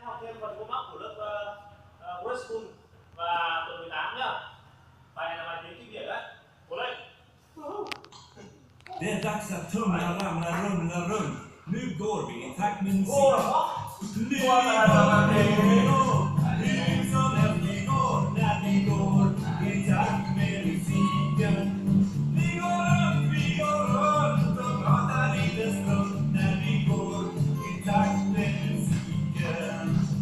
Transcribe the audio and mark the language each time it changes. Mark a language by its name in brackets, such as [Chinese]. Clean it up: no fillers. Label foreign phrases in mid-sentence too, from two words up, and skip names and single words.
[Vietnamese] thêm phần câu mắc của lớp West School và tuần 18 nhá. Bài này là bài tiếng kinh điển đấy. Cố lên. [Swedish] Det är dags att tumla, ramla, rumla runt. Nu går vi i takt med musik. Nu går hur som helst vi går när vi går i takt med musiken. Vi går runt och pratar lite stund när vi går i takt med musiken.